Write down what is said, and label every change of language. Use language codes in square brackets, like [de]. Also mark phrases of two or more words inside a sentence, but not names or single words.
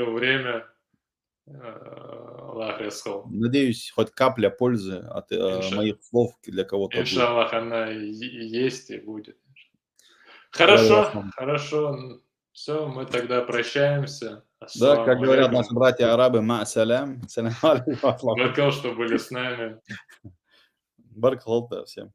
[ru] уделил время. [ar] الله يسهل. [ru] Надеюсь, хоть капля пользы от Инша, моих слов для кого-то будет. иншаллах, она и есть, и будет. Благодаря Хорошо, Салам. хорошо. Все, мы тогда прощаемся. Да, как Ассаламу говорят наши алейкум. братья арабы, [ar] مع السلام، سلام عليكم. [ru] Баркал, что были с нами. Баркаллаху всем.